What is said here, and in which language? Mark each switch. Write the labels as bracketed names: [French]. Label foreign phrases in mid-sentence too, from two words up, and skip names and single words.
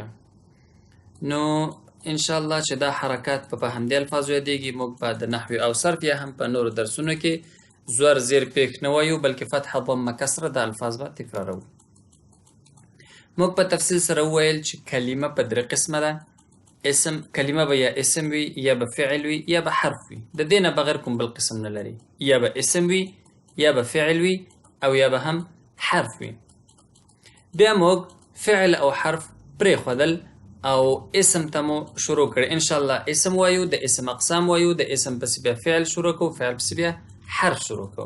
[Pashto] نو انشاءالله چې دا حرکات په همدې الفاظو یادېږي. موږ به د نحوې او صرف یا هم په نورو درسونو کې زور زیر پیښ نه وایو، بلکې فتحه ضمه کسره دا الفاظ به تکرارو. موږ په تفصیل سره وویل چې کلمه په درې قسمه ده. اسم کلمه به یا اسم وي، یا به فعل وي، یا به حرف وي. د دې نه بغیر کوم بل قسم نه لري. یا به اسم وي، یا به فعل وي، او یا به هم حرف وي. بیا موږ فعل او حرف پرېښودل او اسم ته مو شروع کړ. انشاءالله اسم وایو، د اسم اقسام وایو، د اسم پسې بیا فعل شروع کوو، فعل پسې بیا حرف شروع کوو.